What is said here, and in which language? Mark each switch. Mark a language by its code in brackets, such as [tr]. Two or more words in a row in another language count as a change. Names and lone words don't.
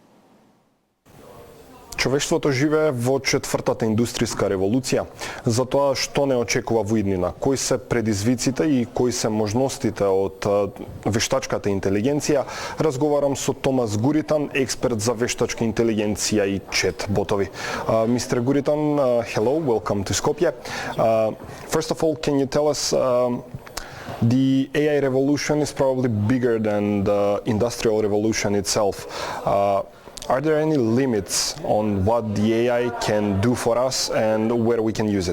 [mk] Човештвото живее во четвртата индустријска револуција. За тоа што не очекува во иднина, кои се предизвиците и кои се можностите од вештачката интелигенција, разговарам со Томас Гуритан, експерт за вештачка интелигенција и чет ботови. [en] Mr. Guritan, hello, welcome to Skopje. First of all, can you tell us the AI revolution is probably bigger than the industrial revolution itself. Are there any limits on what the AI can do for us and where we can use it?